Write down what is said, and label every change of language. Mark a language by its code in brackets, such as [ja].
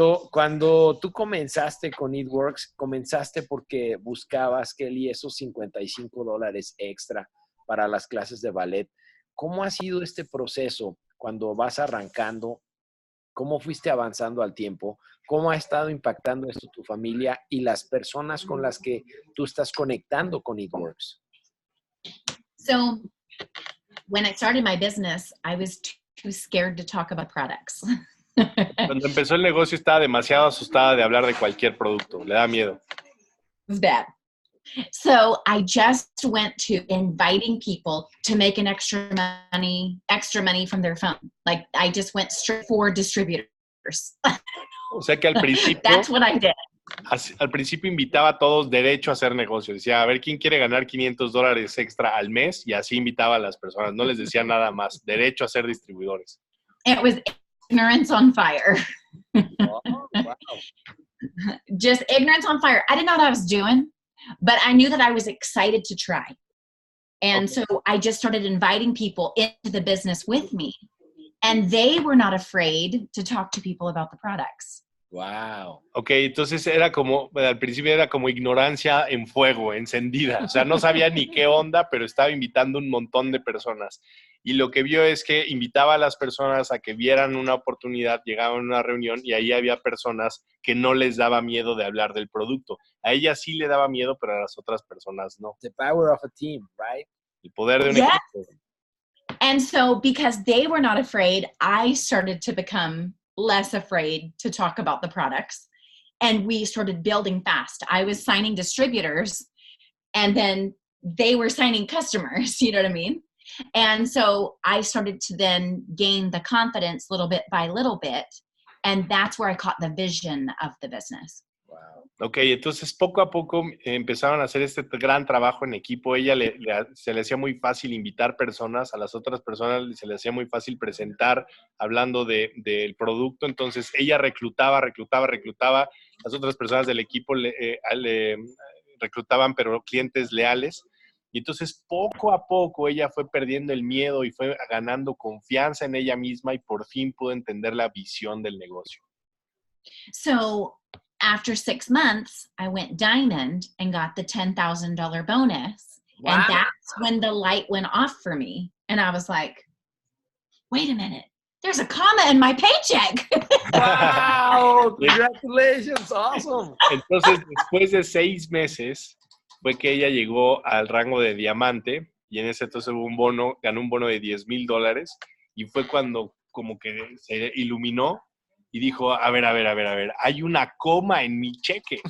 [es] cuando tú comenzaste con It Works, comenzaste porque buscabas, Kellie, esos $55 extra para las clases de ballet. ¿cómo ha sido este proceso cuando vas arrancando? ¿Cómo fuiste avanzando al tiempo? ¿Cómo ha estado impactando esto tu familia y las personas con las que tú estás conectando con Eatworks? [en] So when I started my business, I was too scared to talk about products. [es] Cuando empezó el negocio estaba demasiado asustada de hablar de cualquier producto. Le da miedo. [en] It was bad. So I just went to inviting people to make an extra money from their phone. Like I just went straight for distributors. [es] O sea que al principio, [en] That's what I did. [es] al principio invitaba a todos derecho a hacer negocio. Decía, a ver, ¿quién quiere ganar $500 extra al mes? Y así invitaba a las personas. No les decía nada más. Derecho a ser distribuidores. [en] It was ignorance on fire. Oh, wow. Just ignorance on fire. I didn't know what I was doing, but I knew that I was excited to try. And so I just started inviting people into the business with me. And they were not afraid to talk to people about the products. Wow. [es] Ok, entonces era como, al principio era como ignorancia en fuego, encendida. O sea, no sabía ni qué onda, pero estaba invitando un montón de personas. Y lo que vio es que invitaba a las personas a que vieran una oportunidad, llegaban a una reunión y ahí había personas que no les daba miedo de hablar del producto. A ella sí le daba miedo, pero a las otras personas no. [en] The power of a team, right? [es] El poder de un [en] Yeah. [es] equipo. [en] And so because they were not afraid, I started to become less afraid to talk about the products. And we started building fast. I was signing distributors and then they were signing customers, you know what I mean? And so I started to then gain the confidence little bit by little bit. And that's where I caught the vision of the business. Wow. [es] Ok, entonces poco a poco empezaron a hacer este gran trabajo en equipo. Ella se le hacía muy fácil invitar personas, a las otras personas se le hacía muy fácil presentar hablando del producto. Entonces ella reclutaba. Las otras personas del equipo le reclutaban, pero clientes leales. Y entonces poco a poco ella fue perdiendo el miedo y fue ganando confianza en ella misma y por fin pudo entender la visión del negocio. [en] So after 6 months, I went diamond and got the $10,000 bonus. Wow. And that's when the light went off for me. And I was like, wait a minute, there's a comma in my paycheck. Wow, congratulations, awesome. [es] Entonces, después de 6 meses, fue que ella llegó al rango de diamante y en ese entonces ganó un bono de $10,000 y fue cuando como que se iluminó y dijo, a ver, hay una coma en mi cheque.